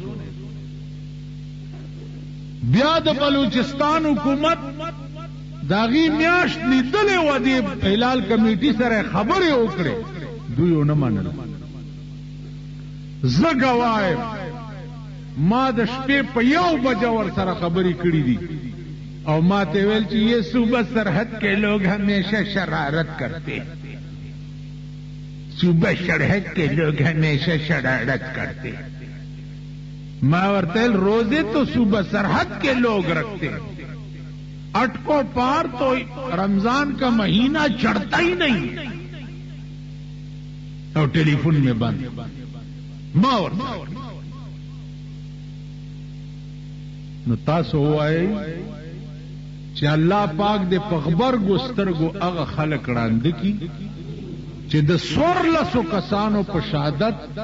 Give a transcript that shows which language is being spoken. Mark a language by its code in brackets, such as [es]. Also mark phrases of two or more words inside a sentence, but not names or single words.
[ps] بیا د بلوچستان حکومت داغي میاشت لیدلې و دې هلال کمیټي سره خبرې وکړې دوی نه منل زه ګوایم ما د شپې په 1 بجه ور سره خبرې کړې دي اور ماتے ویل چی [ur] یہ صوبہ سرحد کے لوگ ہمیشہ شرارت کرتے صوبہ سرحد کے لوگ ہمیشہ شرارت کرتے ماورتیل روزے تو صوبہ سرحد کے لوگ رکھتے اٹکو پار تو رمضان کا مہینہ چڑھتا ہی نہیں اور ٹیلی فون میں بند ماورتیل [ps] نو تاسو وای چې الله پاک دې په غبرګو سترګو هغه خلک ړانده کي چې د 1400 کسانو په شهادت